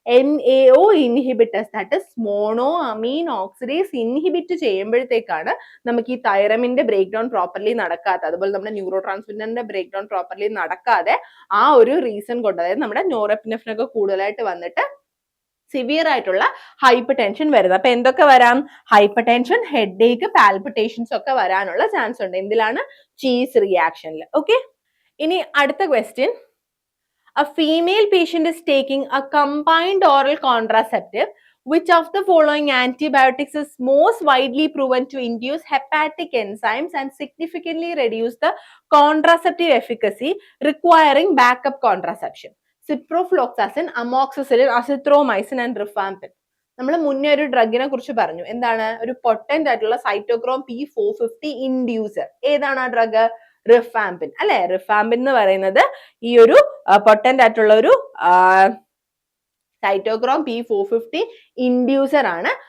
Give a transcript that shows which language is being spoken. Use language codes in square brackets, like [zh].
[ml] MAO inhibitors, that is mono Ameen oxidase inhibit ചെയ്യുമ്പോഴത്തേക്കാണ് നമുക്ക് ഈ തൈറമിന്റെ break down properly നടക്കാത്ത, അതുപോലെ നമ്മുടെ ന്യൂറോ ട്രാൻസ്മിറ്ററിന്റെ ബ്രേക്ക് ഡൗൺ പ്രോപ്പർലി നടക്കാതെ ആ ഒരു റീസൺ കൊണ്ട്, അതായത് നമ്മുടെ നോർഎപ്പിനെഫ്രിൻ ഒക്കെ കൂടുതലായിട്ട് വന്നിട്ട് സിവിയർ ആയിട്ടുള്ള ഹൈപ്പർ ടെൻഷൻ വരുന്നത്. അപ്പൊ എന്തൊക്കെ വരാം? ഹൈപ്പർ ടെൻഷൻ, ഹെഡ് ഏക്ക്, പാൽപിറ്റേഷൻസ് ഒക്കെ വരാനുള്ള ചാൻസ് ഉണ്ട്. എന്തിലാണ്? ചീസ് റിയാക്ഷനിൽ. ഓക്കെ. ഇനി അടുത്ത question, [en] a female patient is taking a combined oral contraceptive. Which of the following antibiotics is most widely proven to induce hepatic enzymes and significantly reduce the contraceptive efficacy requiring backup contraception? Ciprofloxacin, amoxicillin, azithromycin and rifampin. [ml] നമ്മൾ മുന്നേ ഒരു ഡ്രഗിനെ കുറിച്ച് പറഞ്ഞു. എന്താണ്? ഒരു potent ആയിട്ടുള്ള cytochrome P450 inducer. ഏതാണ് ആ ഡ്രഗ്? റിഫാമ്പിൻ അല്ലെ? റിഫാമ്പിൻ എന്ന് പറയുന്നത് ഈ ഒരു പൊട്ടന്റ് ആയിട്ടുള്ള ഒരു സൈറ്റോക്രോം P450 ഇൻഡ്യൂസർ ആണ്.